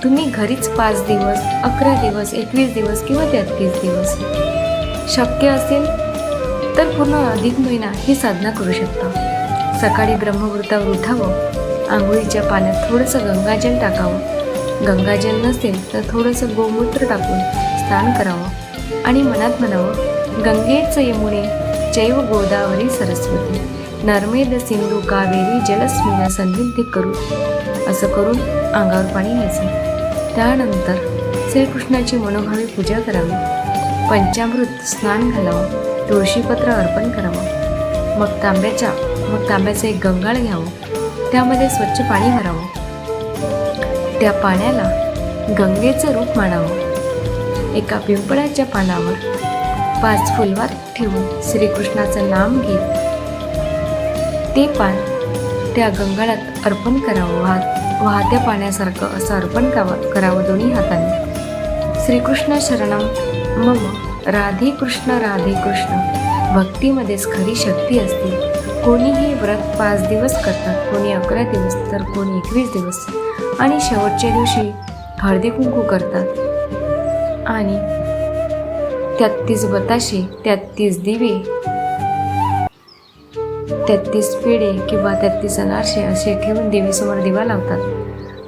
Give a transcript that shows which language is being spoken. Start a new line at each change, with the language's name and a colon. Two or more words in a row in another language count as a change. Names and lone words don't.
Marathi: तुम्ही घरीच 5 दिवस, 11 दिवस, 21 दिवस किंवा 33 दिवस शक्य असेल तर पूर्ण अधिक महिना ही साधना करू शकता. सकाळी ब्रह्ममुहूर्तावर उठावं, आंघोळीच्या पाण्यात थोडंसं गंगाजल टाकावं. गंगाजल नसेल तर थोडंसं गोमूत्र टाकून स्नान करावं आणि मनात म्हणावं
Sanskrit: गंगेच यमुने चैव गोदावरी सरस्वती नर्मेद सिंधू कावेरी जलस्मिन सन्निधी करू.
Marathi: असं करून अंगावर पाणी घ्यायचं. त्यानंतर श्रीकृष्णाची मनोभावे पूजा करावी. पंचामृत स्नान घालावं, तुळशीपत्र अर्पण करावं. मग तांब्याचं एक गंगाळ घ्यावं. त्यामध्ये स्वच्छ पाणी भरावं. त्या पाण्याला गंगेचं रूप मानावं. एका पिंपळाच्या पानावर 5 फुलवात ठेवून श्रीकृष्णाचं नाम घेत ते पान त्या गंगाळात अर्पण करावं. वाहत्या पाण्यासारखं असं अर्पण करावं दोन्ही हाताने.
Sanskrit: श्रीकृष्ण शरणम मम राधे कृष्ण राधे कृष्ण.
Marathi: भक्तीमध्येच खरी शक्ती असते. कोणी हे व्रत 5 दिवस करतात, कोणी 11 दिवस, तर कोणी 21 दिवस आणि शेवटच्या दिवशी हळदी कुंकू करतात. आणि 33 बताशे, 33 दिवे, 33 पेढे किंवा 33 अनारसे असे ठेवून देवीसमोर दिवा लावतात.